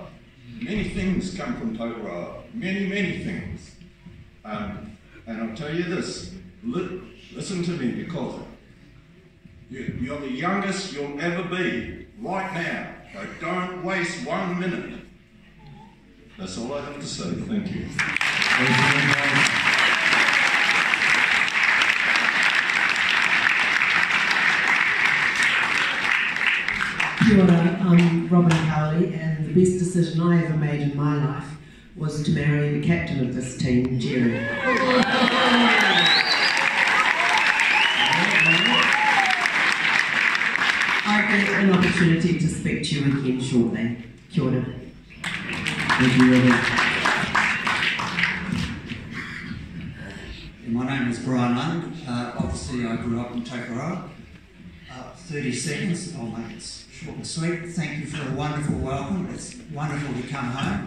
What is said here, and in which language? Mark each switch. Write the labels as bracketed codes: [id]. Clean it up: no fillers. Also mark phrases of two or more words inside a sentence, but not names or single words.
[en] Many things come from Tokoroa, many things. And I'll tell you this, listen to me, because you're the youngest you'll ever be right now. So don't waste 1 minute. That's all I have to say. Thank you. [mi] Kia ora, [en] I'm Robin Cowley, and the best decision I ever made in my life was to marry the captain of this team, Jerry. I get an opportunity to speak to you again shortly. [mi] Kia ora. [en] Thank you, Robin. My name is Brian Lund. Obviously, I grew up in Tokoroa. 30 seconds, I'll make it short and sweet. Thank you for a wonderful welcome. It's wonderful to come home.